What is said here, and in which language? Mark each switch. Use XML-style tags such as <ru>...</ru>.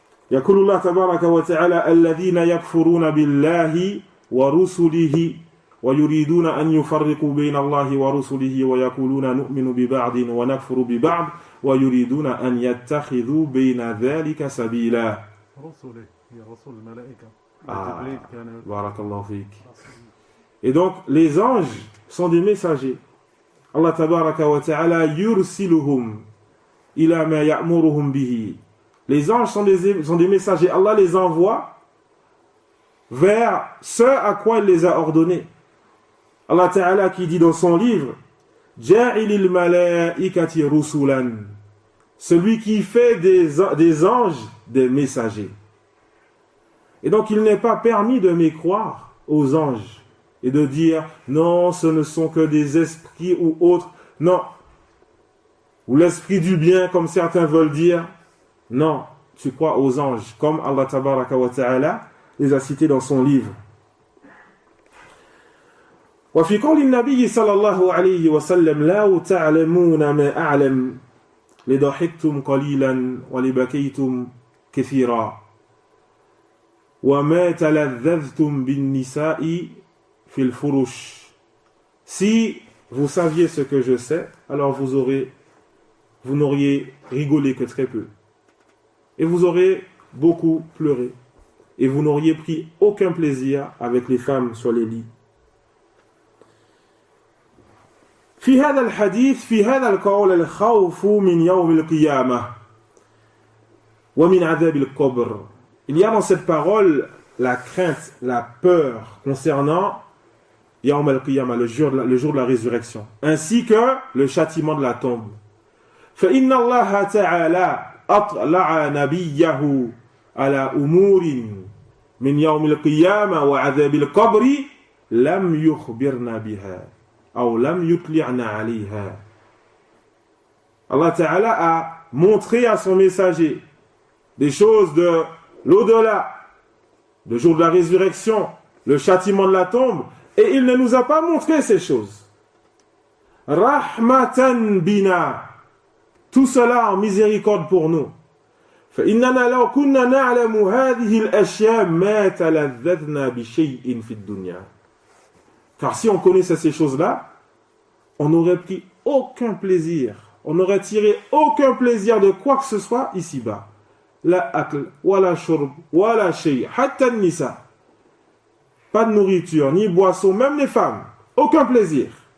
<ar>يقول الله تبارك وتعالى الذين يكفرون بالله ورسله ويريدون أن يفرقوا بين الله ورسله ويقولون نؤمن ببعض ونكفر ببعض ويريدون أن يتخذوا بين ذلك سبيلا. رسله هي رسول الملائكة. بارك الله فيك.</ar> <fr>Et donc les anges sont des messagers.</fr> <ar>Allah tabaraka wa ta'ala yursiluhum ila ma ya'muruhum bihi.</ar> <fr>Les anges sont des messagers. Allah les envoie vers ce à quoi il les a ordonnés. Allah ta'ala qui dit dans son livre</fr> <ar>Ja'ilil malaikati rusulan.</ar> <fr>Celui qui fait des anges des messagers. Et donc il n'est pas permis de mécroire aux anges et de dire non, ce ne sont que des esprits ou autres. Non. Ou l'esprit du bien, comme certains veulent dire. Non, tu crois aux anges, comme Allah tabaraka wa ta'ala les a cités dans son livre.</fr> <ar>وفي قول النبي صلى الله عليه وسلم لا تعلمون ما أعلم لضحكتم قليلا ولبكيتم كثيرا وما تلذذتم بالنساء في الفرش.</ar> <fr>Si vous saviez ce que je sais, alors vous n'auriez rigolé que très peu. Et vous aurez beaucoup pleuré. Et vous n'auriez pris aucun plaisir avec les femmes sur les lits.</fr> <ar>في هذا الحديث في هذا القول الخوف من يوم القيامة ومن عذاب القبر.</ar> <fr>Il y a dans cette parole la crainte, la peur concernant Yawm al-Qiyamah, le jour de la résurrection, ainsi que le châtiment de la tombe.</fr> <ar>فإن الله تعالى أطلع نبيه على أمور من يوم القيامة وعذاب القبر لم يخبرنا بها أو لم يطلعنا عليها.</ar> <fr>Allah Ta'ala a montré à son messager des choses de l'au-delà, le jour de la résurrection, le châtiment de la tombe, et il ne nous a pas montré ces choses.</fr> <ar>Rahmatan bina,</ar> <fr>tout cela en miséricorde pour nous.</fr> <ar>فإننا لو كنا نعلم هذه الأشياء ما تلذذنا بشيء في الدنيا.</ar> <fr>Car si on connaissait ces choses-là, on n'aurait pris aucun plaisir, on n'aurait tiré aucun plaisir de quoi que ce soit ici-bas.</fr> <ar>La akl, wala shurb, wala shay, hatta nisa.</ar> <fr>Pas de nourriture, ni boisson, même les femmes. Aucun plaisir.</fr>